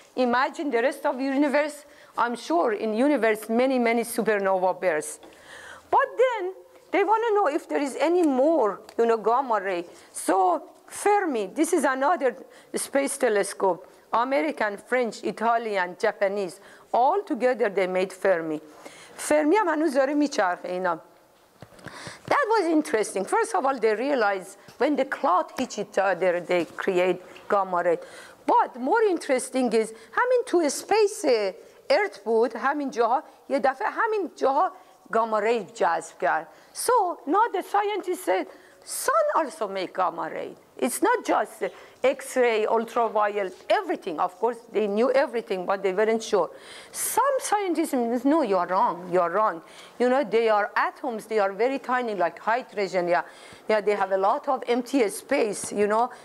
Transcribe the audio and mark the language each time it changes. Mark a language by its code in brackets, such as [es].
[en] Imagine the rest of the universe. I'm sure in universe many supernova bursts. But then they want to know if there is any more, you know, gamma ray. So Fermi, this is another space telescope. American, French, Italian, Japanese, all together they made Fermi. [fa] Fermi هم هنوز داره میچرخه اینا. [en] That was interesting. First of all, they realized when the cloud hit each other, they create gamma ray. But more interesting is [fa] همین تو [en] space Earth [fa] بود، همین جاها یه دفعه همین جاها gamma ray جذب کرد. [en] So now the scientists said, sun also make gamma ray. It's not just X-ray, ultraviolet, everything. Of course, they knew everything, but they weren't sure. Some scientists say, no, you're wrong, you're wrong. You know, they are atoms, they are very tiny, like hydrogen, yeah, they have a lot of empty space, you know.